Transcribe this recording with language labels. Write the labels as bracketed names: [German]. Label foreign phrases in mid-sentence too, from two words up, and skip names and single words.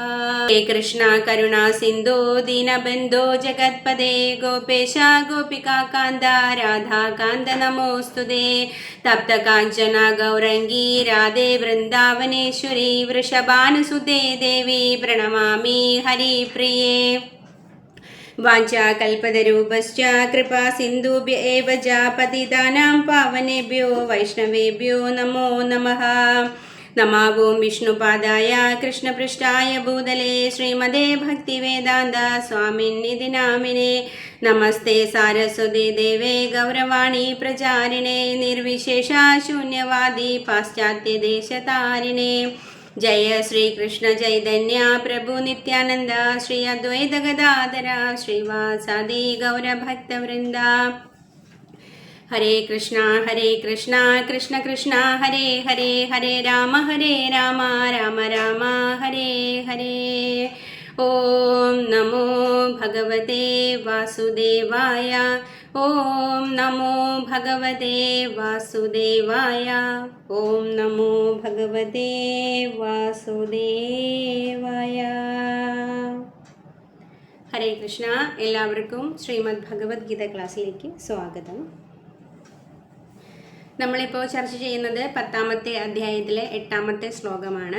[Sanskrit] ഹേ കൃഷ്ണ കരുണാ സിന്ധോ ദീനബന്ധോ ജഗത്പദേ ഗോപേശ ഗോപികാകാന്ത രാധാകാന്ത നമോസ്തുതേ. തപ്തകാഞ്ചന ഗൗരംഗീ രാധേ വൃന്ദാവനേശ്വരി വൃഷഭാനുസുതേ ദേവി പ്രണമാമി ഹരിപ്രിയേ. വാഞ്ചാകൽപതരൂപശ്ച കൃപാ സിന്ധുഭ്യ ഏവ ച പതിതാനാം പാവനേഭ്യോ വൈഷ്ണവേഭ്യോ നമോ നമഃ. നമാവോം വിഷ്ണുപാദായ കൃഷ്ണപൃഷ്ഠായ ഭൂതലേ ശ്രീമതേ ഭക്തിവേദാന്ത സ്വാമിന്നിധി നാമിനേ. നമസ്തേ സാരസ്വതേ ദേവേ ഗൗരവാണി പ്രചാരിണേ നിർവിശേഷ ശൂന്യവാദി പാശ്ചാത്യദേശതാരിണേ. जय श्री कृष्ण चैतन्य प्रभु नित्यानंद श्री अद्वैत गदाधर श्रीवासादि गौर भक्त वृंदा. हरे कृष्णा कृष्ण कृष्ण हरे हरे हरे राम राम राम हरे हरे. ओम नमो भगवते वासुदेवाय. ओम नमो भगवते वासुदेवाय. ओम नमो भगवते വാസുദേവായ. ഹരേ കൃഷ്ണ. [Malayalam] എല്ലാവർക്കും ശ്രീമദ് ഭഗവത്ഗീത ക്ലാസ്സിലേക്ക് സ്വാഗതം. നമ്മളിപ്പോൾ ചർച്ച ചെയ്യുന്നത് 10ാമത്തെ അധ്യായത്തിലെ 8ാമത്തെ ശ്ലോകമാണ്.